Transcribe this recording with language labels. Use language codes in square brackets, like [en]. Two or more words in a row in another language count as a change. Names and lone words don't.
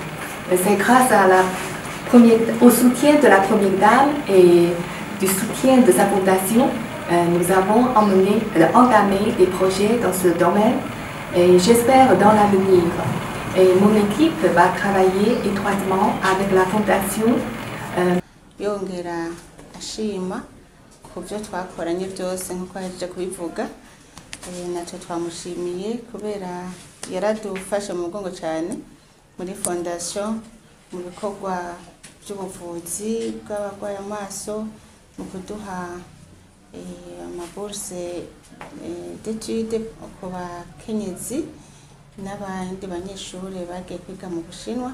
[fr] C'est grâce à au soutien de la Première Dame et du soutien de sa fondation, nous avons entamé des projets dans ce domaine et j'espère dans l'avenir. Et mon équipe va travailler étroitement avec la fondation. [rn] Yongera ashima ku byo twakoranye byose nkuko yaje kubivuga, natwe twamushimiye kubera yaradufashe mu mugongo cyane muri fondation mu bikorwa by'ubuvuzi bw'abarwaye amaso, mu kuduha [fr] amabourse d'études [rn] ku bakenyezi n'abandi banyeshuri bagiye kwiga mu Bushinwa.